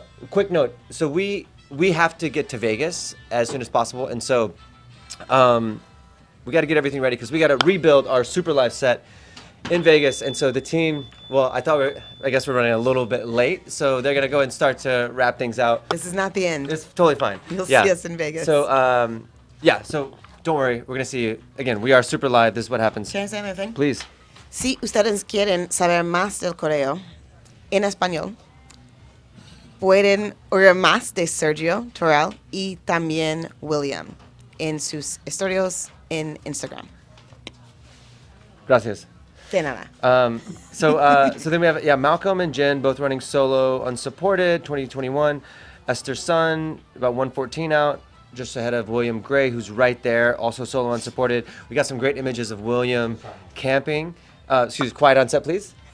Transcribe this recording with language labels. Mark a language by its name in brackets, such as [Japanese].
[English] Quick note: so we have to get to Vegas as soon as possible, and so we got to get everything ready because we got to rebuild our SUPERLIVE set in Vegas. And so the team, well, I guess we're running a little bit late, so they're gonna go and start to wrap things out. This is not the end. It's totally fine. You'll see us in Vegas. So so don't worry, we're gonna see you again. We are SUPERLIVE. This is what happens. Can I say another thing? Please. [Spanish] Si ustedes quieren saber más del correo en español, pueden oír más de Sergio Terrell y también William en sus historias en Instagram. Gracias. De nada. [English] So then we have Malcolm and Jen both running solo unsupported 2021. Esther Sun about 114 out, just ahead of William Gray, who's right there, also solo unsupported. We got some great images of William camping. Quiet on set, please.